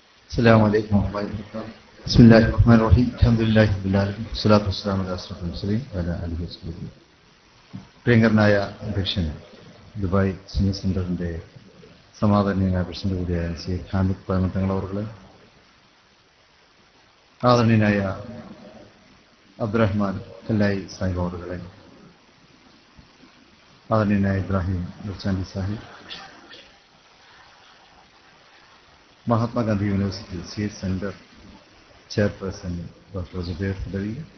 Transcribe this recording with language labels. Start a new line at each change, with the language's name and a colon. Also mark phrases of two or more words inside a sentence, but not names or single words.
Arabic: السلام عليكم ورحمة الله وبركاته. بسم الله الرحمن الرحيم. الحمد لله رب العالمين. والصلاة والسلام على أشرف المرسلين وعلى آله وصحبه.
Malayalam: പ്രിയങ്കരനായ അധ്യക്ഷൻ, ദുബായ് സുന്നി സെന്ററിന്റെ സമാദരണീയനായ പ്രസിഡന്റ് കൂടിയായ ശ്രീ ഹാമിദ് പഴമത്തങ്ങൾ അവർകളെ, ആദരണീയനായ അബ്ദുറഹ്മാൻ കല്ലായി സാഹിബ് അവർകളെ, ആദരണീയനായ ഇബ്രാഹിം നിർച്ചാണ്ടി സാഹിബ്, മഹാത്മാഗാന്ധി യൂണിവേഴ്സിറ്റി സി എച്ച് സെന്റർ
English: chairperson doctor
Malayalam: ജുബൈർ ഫദവി,